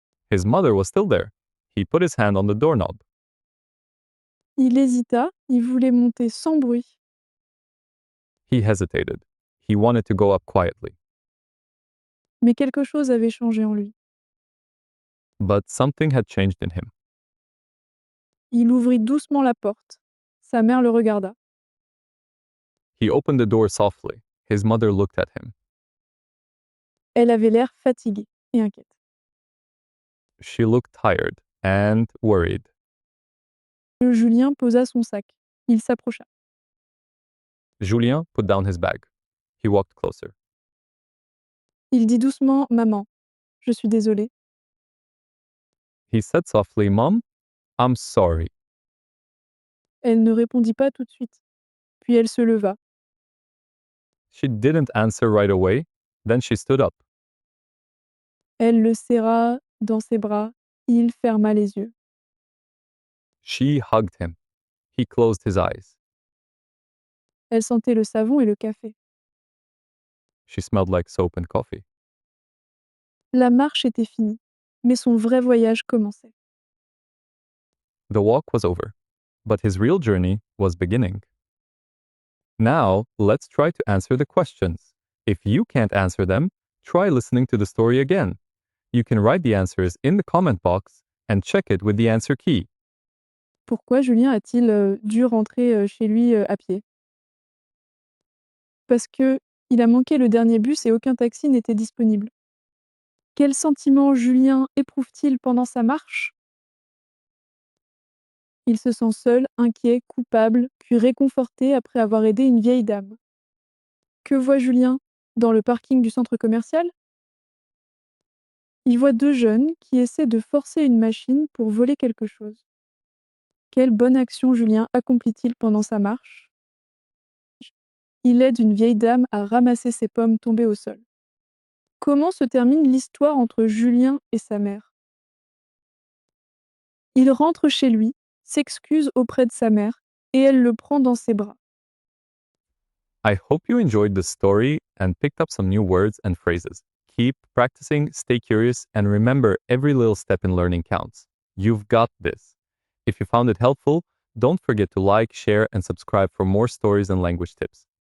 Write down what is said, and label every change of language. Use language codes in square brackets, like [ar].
[en] His mother was still there. He put his hand on the doorknob. [fr] Il hésita, il voulait monter sans bruit. [en] He hesitated. He wanted to go up quietly. [fr] Mais quelque chose avait changé en lui. [en] But something had changed in him. [fr] Il ouvrit doucement la porte. Sa mère le regarda. [en] He opened the door softly. His mother looked at him. [fr] Elle avait l'air fatiguée et inquiète. [en] She looked tired and worried. [fr] Julien posa son sac. Il s'approcha. [en] Julien put down his bag. He walked closer. [fr] Il dit doucement: Maman, je suis désolé. [en] He said softly, Mom, I'm sorry. [fr] Elle ne répondit pas tout de suite. Puis elle se leva. [en] She didn't answer right away. Then she stood up. [fr] Elle le serra dans ses bras. Il ferma les yeux. [en] She hugged him. He closed his eyes. [fr] Elle sentait le savon et le café. [en] She smelled like soap and coffee. [fr] La marche était finie, mais son vrai voyage commençait. [en] The walk was over, but his real journey was beginning. Now, let's try to answer the questions. If you can't answer them, try listening to the story again. You can write the answers in the comment box and check it with the answer key. [fr] Pourquoi Julien a-t-il dû rentrer chez lui à pied? Parce que il a manqué le dernier bus et aucun taxi n'était disponible. Quel sentiment Julien éprouve-t-il pendant sa marche? Il se sent seul, inquiet, coupable, puis réconforté après avoir aidé une vieille dame. Que voit Julien dans le parking du centre commercial? Il voit 2 jeunes qui essaient de forcer une machine pour voler quelque chose. Quelle bonne action Julien accomplit-il pendant sa marche? Il aide une vieille dame à ramasser ses pommes tombées au sol. Comment se termine l'histoire entre Julien et sa mère? Il rentre chez lui, s'excuse auprès de sa mère et elle le prend dans ses bras. [en] I hope you enjoyed the story and picked up some new words and phrases. Keep practicing, stay curious, and remember every little step in learning counts. You've got this. If you found it helpful, don't forget to like, share, and subscribe for more stories and language tips.